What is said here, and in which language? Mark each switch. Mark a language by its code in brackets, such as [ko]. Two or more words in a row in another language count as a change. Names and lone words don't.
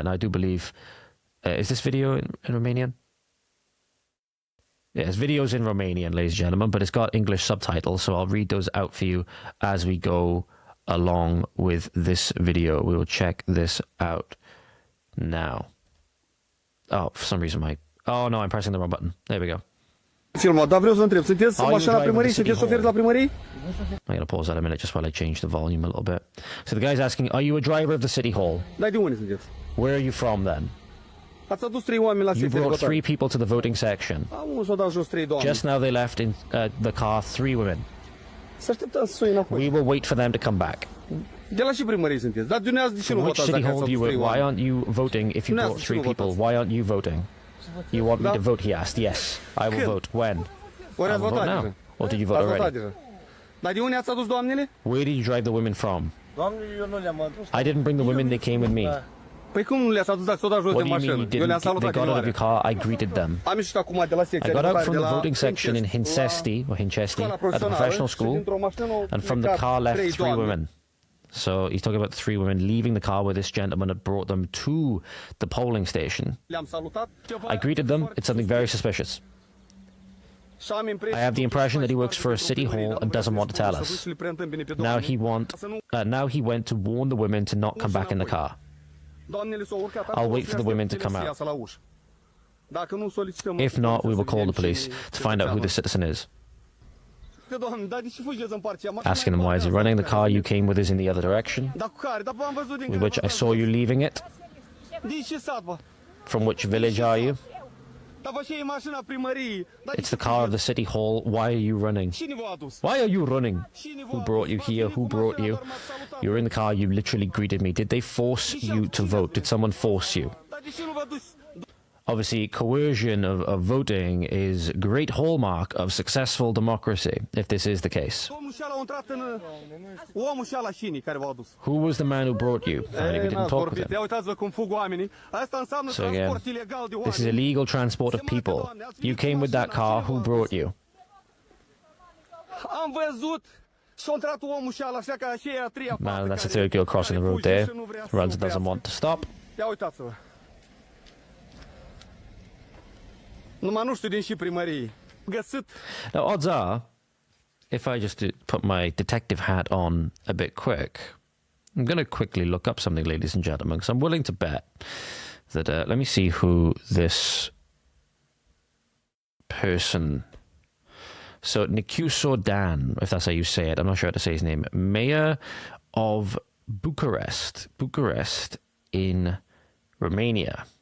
[en] And I do believe, is this video in Romanian? Yes, videos in Romanian, ladies and gentlemen, but it's got English subtitles, so I'll read those out for you as we go along with this video. We will check this out now. Oh, for some reason oh no, I'm pressing the wrong button. There we go. [ro] Filmat, dar vreau să întreb, sunteți mașina la primărie, sunteți șoferi la primărie? [en] I'm going to pause that a minute just while I change the volume a little bit. So the guy's asking, are you a driver of the City Hall? [ro] Da, de unde sunteți? [en] Where are you from then? [ro] Ați adus 3 oameni la [en] You brought 3 people to the voting section. [ro] Am s-o dat jos 3 doamne. [en] Just now they left in the car 3 women. [ro] Să așteptăm să sui înapoi. [en] We will wait for them to come back. [ro] De la și primărie sunteți. Dar dumneavoastră de ce nu [en] Which [ro] votați [en] city [ro] dacă [en] hall [ro] ați [en] do you [ro] adus [en] work? [ro] 3 [en] Why [ro] oameni? [en] aren't you voting if you [ro] Nu [en] brought [ro] ați [en] 3 [ro] ținut [en] people? [ro] votați. [en] Why aren't you voting? You want me [ro] Da. [en] to vote, he asked. Yes, I will [ro] Când? [en] vote. When? [ro] Ori [en] I [ro] ați [en] will vote [ro] votat [en] now. [ro] deja? [en] Or did you vote [ro] Ați votat [en] already? [ro] deja. Dar de unde ați adus doamnele? [en] Where did you drive the women from? [ro] Doamne, eu nu le-am adus. [en] I didn't bring the women, they came with me. [ro] Păi cum nu le-ați adus dacă s-o dat jos [en] What [ro] de [en] do you mean [ro] mașină? [en] you [ro] Eu le-am [en] didn't? They [ro] salutat [en] got out of your [ro] chinoare. [en] car, I greeted them. [ro] Am ieșit acum de la secția [en] I got [ro] de [en] out [ro] votare [en] from [ro] de [en] the [ro] la [en] voting section in Hincesti, or Hinchesti, [ro] școala [en] at the [ro] profesională [en] professional [ro] și [en] school, [ro] dintr-o mașină au [en] and from the [ro] plecat [en] car left [ro] 3 [en] 3 [ro] doamne. [en] women. So he's talking about 3 women leaving the car where this gentleman had brought them to the polling station. [ro] Le-am salutat. [en] I greeted them. It's something very suspicious. [ro] Și am impresia [en] I have the [ro] că [en] impression that he [ro] faci [en] works for a [ro] parte [en] city [ro] dintr-o [en] hall [ro] primărie, [en] and [ro] dar [en] doesn't [ro] nu [en] want to tell [ro] vreau [en] us. [ro] să le preîntâmpine pe [en] Now [ro] doamne. [en] now he went to warn the women to not come back in the car. [ro] Doamnele s-au urcat [en] I'll [ro] acolo [en] wait [ro] și [en] for the women to [ro] aștept [en] come [ro] să [en] out. [ro] iasă la ușă. Dacă nu solicităm [en] If not, we will call the police [ro] și [en] to find out who the citizen is. [ro] Doamne, dar de ce fugeți în partea mea? [en] Asking them why is he running. The car you came with is in the other direction, [ro] Dar cu care? Dar am văzut din [en] with which I saw you leaving it. [ro] Din ce sat, bă? [en] From which village are you? [ro] Dar vă, și e mașina primăriei. Dar de [en] It's [ro] ce [en] the car of [ro] fugeți? [en] the city hall. Why are you running? [ro] Cine v-a adus? [en] Why are you running? [ro] Cine v-a [en] Who [ro] adus? [en] brought you [ro] V-ați [en] here? [ro] venit [en] Who [ro] cu [en] brought [ro] mașina, [en] you? [ro] dar m-ați salutat. [en] You were in the car. You literally greeted me. Did they force you to vote? Did someone force you? [ro] Dar de ce nu vă dus? [en] Obviously, coercion of voting is a great hallmark of successful democracy, if this is the case. [ro] Omul și-ala a intrat în... Omul și-ala cine care v-a adus? [en] Who was the man who brought you? Apparently, we didn't [ro] N-ați [en] talk with [ro] vorbit. [en] him. [ro] Ia uitați-vă cum fug oamenii. Asta înseamnă [en] So again, [ro] transport ilegal de oameni. [en] this is illegal transport of people. You came with that car. Who brought you? [ro] Am văzut și-a intrat omul și-ala așa ca și a treia [en] Man, [ro] fată [en] that's a [ro] care- [en] third girl crossing the [ro] care [en] road [ro] fuge [en] there. [ro] și nu vrea să [en] Runs, [ro] oprească. [en] doesn't want to stop. [ro] Ia uitați-vă. Numai nu știu din și primărie. Găsit. [en] Now, odds are, if I just put my detective hat on a bit quick, I'm going to quickly look up something, ladies and gentlemen, because I'm willing to bet that, let me see who this person, so Nicuso Dan, if that's how you say it, I'm not sure how to say his name, Mayor of Bucharest in Romania.